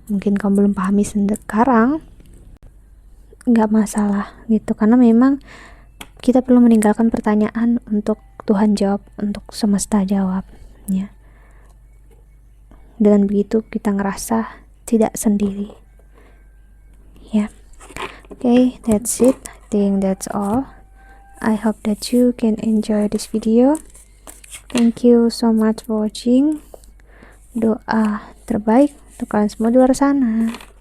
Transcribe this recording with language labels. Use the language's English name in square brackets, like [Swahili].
[Indonesian] Mungkin kamu belum pahami sekarang, nggak masalah gitu, karena memang kita perlu meninggalkan pertanyaan untuk Tuhan jawab, untuk semesta jawab ya. Dengan begitu kita ngerasa tidak sendiri ya. [English] Okay, that's it. I think that's all. I hope that you can enjoy this video. Thank you so much for watching. [Indonesian] Doa terbaik untuk kalian semua di luar sana.